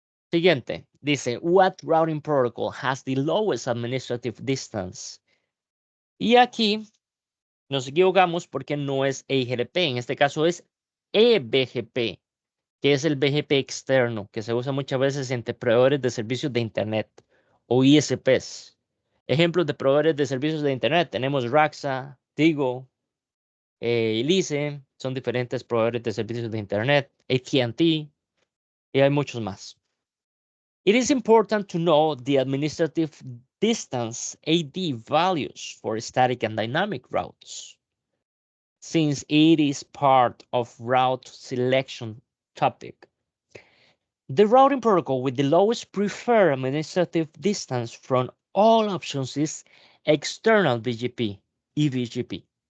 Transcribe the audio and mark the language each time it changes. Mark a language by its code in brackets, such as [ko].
[es] Siguiente, dice, [en] what routing protocol has the lowest administrative distance? [es] Y aquí nos equivocamos porque no es EIGRP, en este caso es eBGP, que es el BGP externo, que se usa muchas veces entre proveedores de servicios de Internet o ISPs. Ejemplos de proveedores de servicios de Internet, tenemos Raxa, Tigo, Elise, son diferentes proveedores de servicios de Internet, AT&T, y hay muchos más. [en] It is important to know the administrative distance AD values for static and dynamic routes, since it is part of route selection topic. The routing protocol with the lowest preferred administrative distance from all options is external BGP, eBGP.